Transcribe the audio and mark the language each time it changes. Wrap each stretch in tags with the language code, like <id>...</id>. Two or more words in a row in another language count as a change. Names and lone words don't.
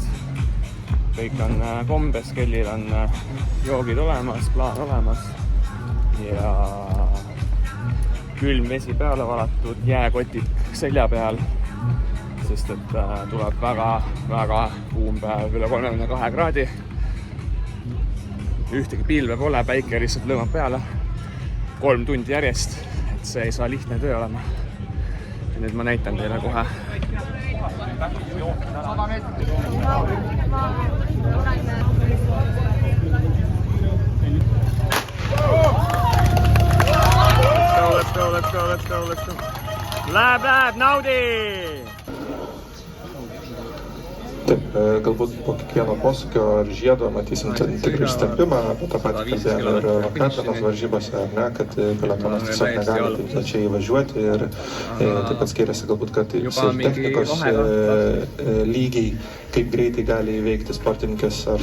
<et>Kõik on kombes, kellil on joogid olemas, plaan olemas ja külm vesi peale valatud, jääkotid selja peal, sest et tuleb väga kuum päev, üle 32 kraadi. Ühtegi pilve pole, päike lihtsalt lõõmab peale 3 tundi järjest, et see ei saa lihtne töö olema. Ja nüüd ma näitan teile kohe. 100 meetrit.</et> <en>Let's go.</en> <et>Läheb, naudi!</et> <lt>Taip, galbūt po kiekvieno posūkio ar žiedo matysim tikrai stempimą, apie tą patį kalbėjome ir vakantienos varžybose, ar ne, kad pelotonas tiesiog negali taip plačiai įvažiuoti ir taip pat skiriasi galbūt, kad ir technikos lygiai, kaip greitai gali įveikti sportininkės ar</lt>